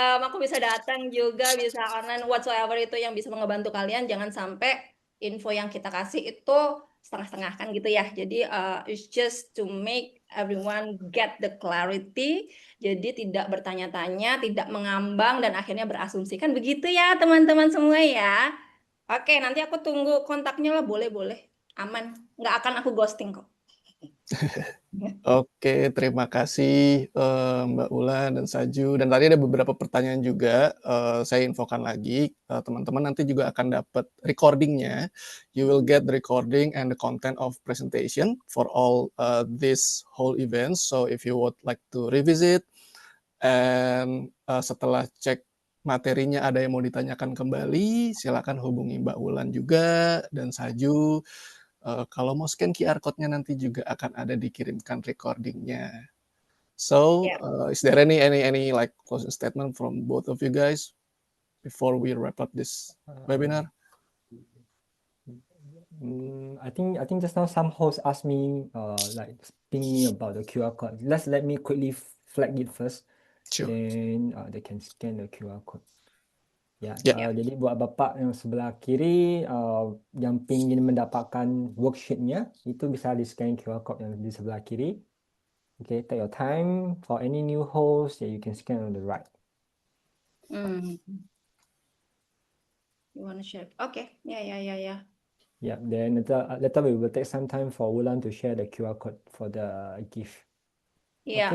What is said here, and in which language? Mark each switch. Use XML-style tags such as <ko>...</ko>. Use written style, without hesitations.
<id>Aku bisa datang juga, bisa online whatsoever itu yang bisa ngebantu kalian. Jangan sampai info yang kita kasih itu setengah-setengah kan gitu ya.</id> <en>Jadi it's just to make everyone get the clarity.</en> <id>Jadi tidak bertanya-tanya, tidak mengambang dan akhirnya berasumsi kan begitu ya teman-teman semua ya. Oke, nanti aku tunggu kontaknya lah, boleh aman, nggak akan aku ghosting kok. Oke, terima kasih Mbak Ulan dan Saju. Dan tadi ada beberapa pertanyaan juga, saya infokan lagi, teman-teman nanti juga akan dapat recordingnya.</id> <en>You will get the recording and the content of presentation for all this whole event. So if you would like to revisit, and</en> <id>setelah cek materinya ada yang mau ditanyakan kembali, silakan hubungi Mbak Ulan juga dan Saju. Kalau mau scan QR code-nya nanti juga akan ada dikirimkan recordingnya.</id> <en>So, is there any like closing statement from both of you guys before we wrap up this webinar? I think just now some hosts asked me like ping me about the QR code. Let me quickly flag it first. Sure. Then they can scan the QR code.</en> <id>Ya,</id> <en>Yeah.</en> <id>jadi buat Bapak yang sebelah kiri yang ingin mendapatkan worksheet-nya, itu bisa di-scan QR code yang di sebelah kiri.</id> <en>Okay, take your time. For any new host, you can scan on the right. You want to share? Okay, yeah. Yeah, then later we will take some time for Wulan to share the QR code for the gift. Yeah,</en>